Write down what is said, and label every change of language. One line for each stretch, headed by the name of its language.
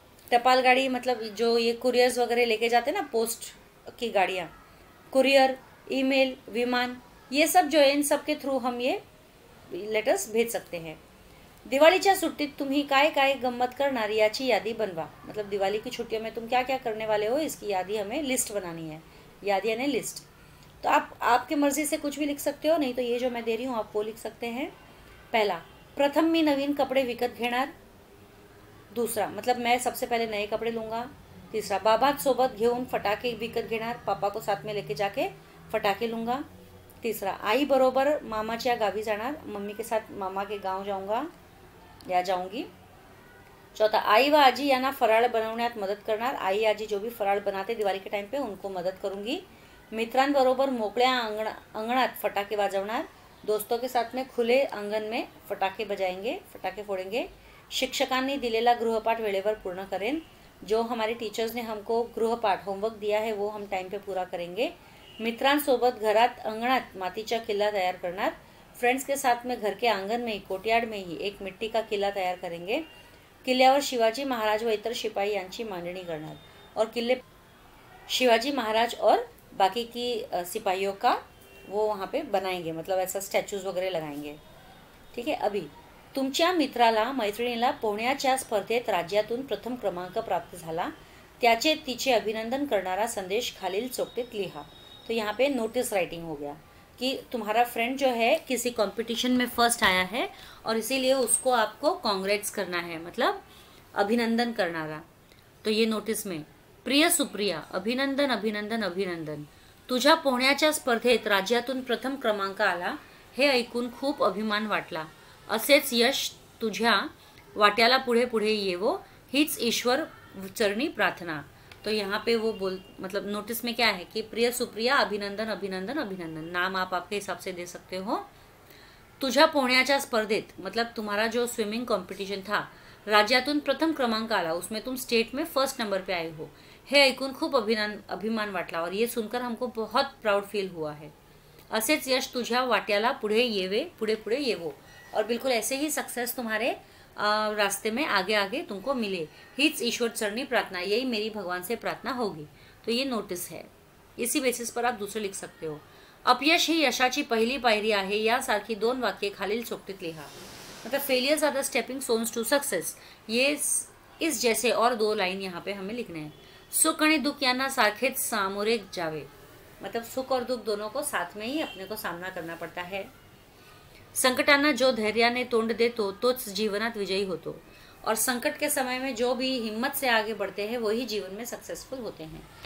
Hindi: टपाल गाड़ी मतलब जो ये कुरियर्स वगैरह लेके जाते हैं ना, पोस्ट की गाड़ियाँ, कुरियर, ईमेल, विमान, ये सब जो है इन सब के थ्रू हम ये लेटर्स भेज सकते हैं।
Marathi: दिवाळीच्या सुट्टीत तुम्ही काय काय गम्मत करणार याची यादी बनवा।
Hindi: मतलब दिवाली की छुट्टियों में तुम क्या क्या करने वाले हो इसकी यादी हमें लिस्ट बनानी है। यादी यानी लिस्ट। तो आप आपकी मर्जी से कुछ भी लिख सकते हो, नहीं तो ये जो मैं दे रही हूँ आप वो लिख सकते हैं। पहला,
Marathi: प्रथम मी नवीन कपडे विकत घेणार।
Hindi: दूसरा, मतलब मैं सबसे पहले नए कपड़े लूँगा। तीसरा,
Marathi: बाबासोबत घेऊन फटाके विकत घेणार,
Hindi: पापा को साथ में लेके जाके फटाके लूँगा। तीसरा,
Marathi: आई बरोबर मामाच्या गावी जाणार,
Hindi: मम्मी के साथ मामा के गांव जाऊँगा या जाऊँगी। चौथा,
Marathi: आई व आजी यांना फराळ बनवण्यात मदत करणार,
Hindi: आई आजी जो भी फराळ बनाते दिवाली के टाइम पे उनको मदत करूँगी।
Marathi: मित्रांबरोबर मोकळ्या अंगणात फटाके वाजवणार,
Hindi: दोस्तों के साथ में खुले आंगन में फटाके बजाएंगे, फटाके फोड़ेंगे।
Marathi: शिक्षकांनी दिलेला गृहपाठ वेळेवर पूर्ण करें,
Hindi: जो हमारे टीचर्स ने हमको गृहपाठ होमवर्क दिया है वो हम टाइम पे पूरा करेंगे।
Marathi: मित्रांसोबत घरात अंगणात मातीचा किल्ला तैयार करणार,
Hindi: फ्रेंड्स के साथ में घर के आंगन में ही कोर्टयार्ड में ही एक मिट्टी का किला तैयार करेंगे।
Marathi: किल्ल्यावर शिवाजी महाराज व इतर शिपाई यांची मांडणी करणार
Hindi: और किले शिवाजी महाराज और बाकी की सिपाहियों का वो वहाँ पे बनाएंगे, मतलब ऐसा स्टैचूज वगैरह लगाएंगे। ठीक है।
Marathi: अभी तुमच्या मित्राला मैत्रिणीला पोहण्याच्या स्पर्धेत राज्यातून प्रथम क्रमांक प्राप्त झाला, त्याचे तिचे अभिनंदन करणारा संदेश खालील चौकटीत लिहा।
Hindi: तो यहाँ पे नोटिस राइटिंग हो गया कि तुम्हारा फ्रेंड जो है किसी कंपटीशन में फर्स्ट आया है और इसीलिए उसको आपको कांग्रेट्स करना है, मतलब अभिनंदन करना। तो ये नोटिस में,
Marathi: प्रिय सुप्रिया, अभिनंदन अभिनंदन अभिनंदन, तुझ्या पोहण्याच्या स्पर्धेत राज्यातून प्रथम क्रमांक आला, हे ऐकून खूप अभिमान वाटला, असेच यश तुझ्या वाट्याला पुढे पुढे येवो, हीच ईश्वर चरणी प्रार्थना।
Hindi: तो यहाँ पे वो मतलब नोटिस में क्या है कि प्रिय सुप्रिया, अभिनंदन अभिनंदन अभिनंदन, नाम आप आपके हिसाब से दे सकते हो।
Marathi: तुझ्या पोहण्याच्या स्पर्धेत
Hindi: मतलब तुम्हारा जो स्विमिंग कंपटीशन था,
Marathi: राज्यातून प्रथम क्रमांक आला,
Hindi: उसमें तुम स्टेट में फर्स्ट नंबर पे आए हो,
Marathi: हे ऐकून खूप अभिमान वाटला
Hindi: और ये सुनकर हमको बहुत प्राउड फील हुआ है।
Marathi: असेच यश तुझ्या वाट्याला पुढे येवे, पुढे पुढे येवो,
Hindi: और बिल्कुल ऐसे ही सक्सेस तुम्हारे रास्ते में आगे आगे तुमको मिले,
Marathi: हीच ईश्वर चरणी प्रार्थना,
Hindi: यही मेरी भगवान से प्रार्थना होगी। तो ये नोटिस है, इसी बेसिस पर आप दूसरे लिख सकते हो।
Marathi: अपयश ही यशाची पहिली पायरी आहे, यासारखी 2 वाक्ये खालील चौकटीत लिहा।
Hindi: मतलब
English: failures are the stepping stones to success,
Hindi: ये इस जैसे और 2 लाइन यहाँ पे हमें लिखने हैं।
Marathi: सुख आणि दुःख यांना सारखेच सामोरे जावे,
Hindi: मतलब सुख और दुख दोनों को साथ में ही अपने को सामना करना पड़ता है।
Marathi: संकटांना जो धैर्याने तोंड देतो तोच जीवनात विजयी होतो,
Hindi: और संकट के समय में जो भी हिम्मत से आगे बढ़ते हैं वही जीवन में सक्सेसफुल होते हैं।